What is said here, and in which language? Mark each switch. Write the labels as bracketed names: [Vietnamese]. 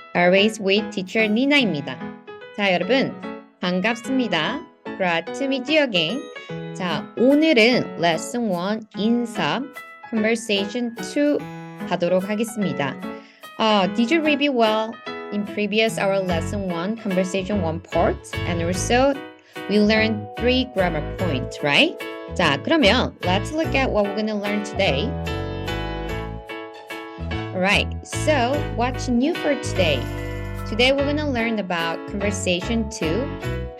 [English] Always with teacher Nina입니다. [Korean] 자, 여러분, 반갑습니다. [English] Glad to meet you again. [Korean] 자, 오늘은 lesson 1 인사 conversation 2 하도록 하겠습니다. [English] Did you review well in previous our lesson 1 conversation 1 part? And also we learned 3 grammar points, right? [Korean] 자, 그러면 [English] let's look at what we're going to learn today. Alright, so what's new for today? Today we're going to learn about conversation 2.